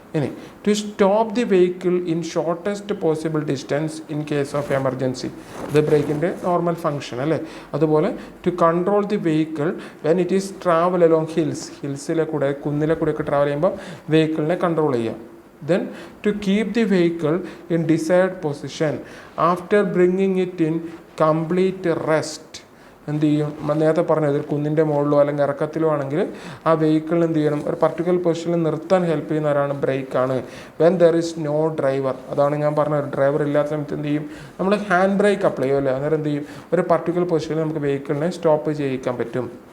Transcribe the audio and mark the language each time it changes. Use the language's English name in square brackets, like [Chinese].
[English] ഇനി to stop the vehicle in shortest possible distance in case of emergency. [Malayalam] ഇത് ബ്രേക്കിൻ്റെ normal function അല്ലേ. അതുപോലെ [English] to control the vehicle when it is travel along [Malayalam] ഹിൽസിലെ കൂടെ, കുന്നിലെ കൂടെയൊക്കെ travel ചെയ്യുമ്പോൾ വെഹിക്കിളിനെ കൺട്രോൾ ചെയ്യാം. [English] Then to keep the vehicle in desired position after bringing it in complete rest. [Malayalam] എന്ത് ചെയ്യും, നേരത്തെ പറഞ്ഞത് ഒരു കുന്നിൻ്റെ മുകളിലോ അല്ലെങ്കിൽ ഇറക്കത്തിലോ ആണെങ്കിൽ ആ വെഹിക്കിളിന് എന്ത് ചെയ്യണം, ഒരു പർട്ടിക്കുലർ പൊസിഷനിൽ നിർത്താൻ ഹെൽപ്പ് ചെയ്യുന്നവരാണ് ബ്രേക്കാണ്. [English] when there is no driver, [Malayalam] അതാണ് ഞാൻ പറഞ്ഞത്, ഡ്രൈവർ ഇല്ലാത്ത സമയത്ത് എന്ത് ചെയ്യും, നമ്മൾ ഹാൻഡ് ബ്രേക്ക് അപ്ലൈ ചെയ്യും അല്ലേ, അന്നേരം എന്ത് ചെയ്യും, ഒരു പർട്ടിക്കുലർ പൊസിഷനിൽ നമുക്ക് വെഹിക്കിളിനെ സ്റ്റോപ്പ് ചെയ്യിക്കാൻ പറ്റും.